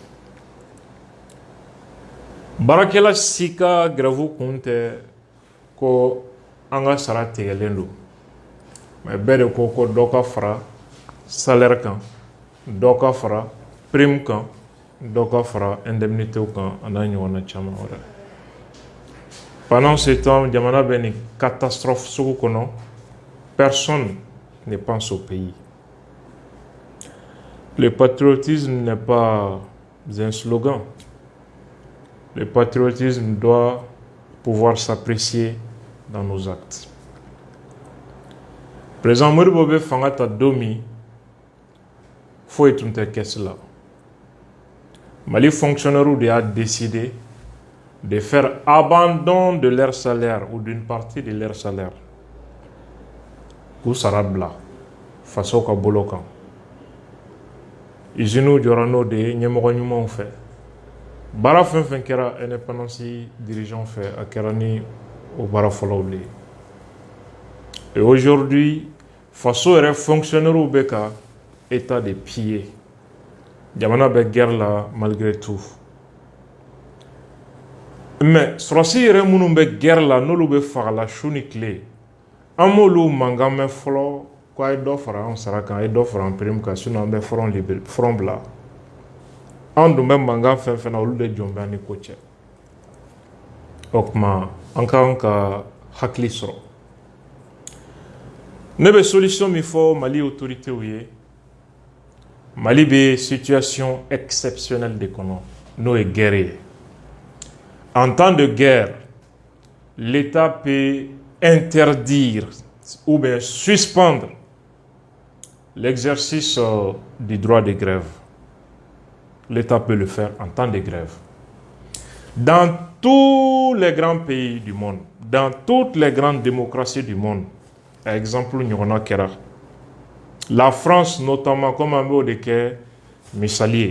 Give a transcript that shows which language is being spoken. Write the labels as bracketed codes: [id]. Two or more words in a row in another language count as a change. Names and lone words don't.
[bm] Baarakɛla si ka grève kun tɛ ko an ka sara tigɛlen don, mais bɛɛ de ko dɔ ka fara salaire kan, dɔ ka fara prime kan, dɔ ka fara indemnité kan, a n'a ɲɔgɔnna caman wɛrɛ. [fr] Pendant ce temps, [bm] jamana bɛ nin catastrophe sugu kɔnɔ, [fr] personne ne pense au pays. Le patriotisme n'est pas un slogan. Le patriotisme doit pouvoir s'apprécier dans nos actes. [bm] Président Modibo bɛ fanga ta don min foyi tun tɛ kɛsi la. [fr] Mali fonctionnaires de a décidé de faire abandon de leur salaire ou d'une partie de leur salaire. [bm] K'u sara bila faso ka bolo kan. Usines jɔra n'o de ye ɲɛmɔgɔ ɲumanw fɛ. Baara fɛn fɛn kɛra [fr] indépendance dirigeant [bm] fɛ a kɛra ni o baara fɔlɔw de ye. [fr] Et aujourd'hui, [bm] faso yɛrɛ fonctionnaires bɛ ka [fr] état de piller. [bm] Jamana bɛ guerre la malgré tout. Mais sɔrɔsi yɛrɛ minnu bɛ guerre la n'olu bɛ fagala su ni tile, an m'olu mankan mɛn fɔlɔ ko a ye dɔ fara an sara kan, a ye dɔ fara an prime kan, sinon an bɛ front bila. An dun bɛ mankan fɛn fɛn na olu de jɔn bɛ an ni ko cɛ. O tuma an kan ka hakili sɔrɔ. Ne bɛ solution min fɔ Mali autorités ye, Mali bɛ [fr] situation exceptionnelle [bm] de kɔnɔ n'o ye guerre ye. [fr] En temps de guerre, l'État peut interdire ou bien suspendre l'exercice du droit de grève. L'État peut le faire en temps de grève. Dans tous les grands pays du monde, dans toutes les grandes démocraties du monde, par exemple, la France notamment, comme un mot de guerre, misalier.